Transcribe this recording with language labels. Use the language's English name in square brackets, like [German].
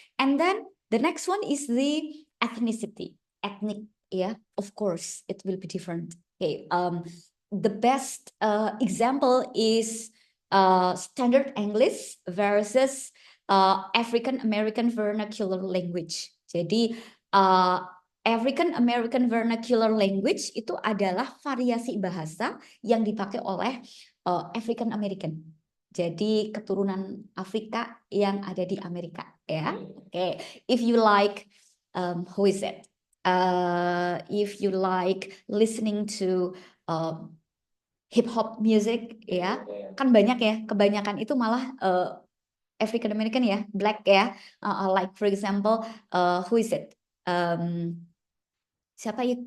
[English] And then the next one is the ethnicity, ethnic. Yeah, of course, it will be different. Okay, the best example is standard English versus African American vernacular language. [Indonesian] Jadi African American vernacular language itu adalah variasi bahasa yang dipakai oleh African American. Jadi keturunan Afrika yang ada di Amerika, ya. [English] Okay, if you like, who is it? If you like listening to hip hop music ya, [Indonesian] kan banyak ya, kebanyakan itu malah [English] African American ya, black ya, like for example, who is it? [Indonesian] Siapa ya?